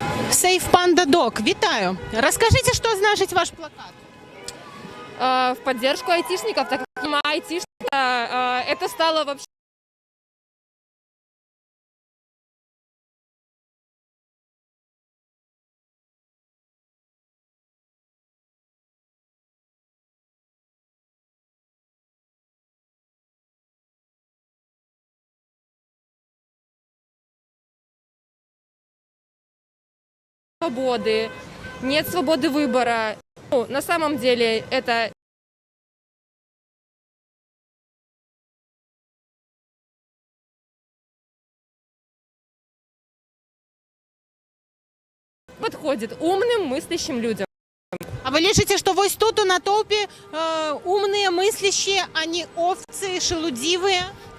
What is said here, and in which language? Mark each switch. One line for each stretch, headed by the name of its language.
Belarusian: Safe Panda Dog, вітаю.
Russian: Расскажите, что значит ваш плакат? В поддержку айтишников, так как я айтишника, это стало вообще... Свободы, нет свободы выбора. Ну, на самом деле это подходит умным, мыслящим людям.
Belarusian: А вы лічыце, што вось тут у натоўпе умныя мыслящие, а не овцы шелудзівыя?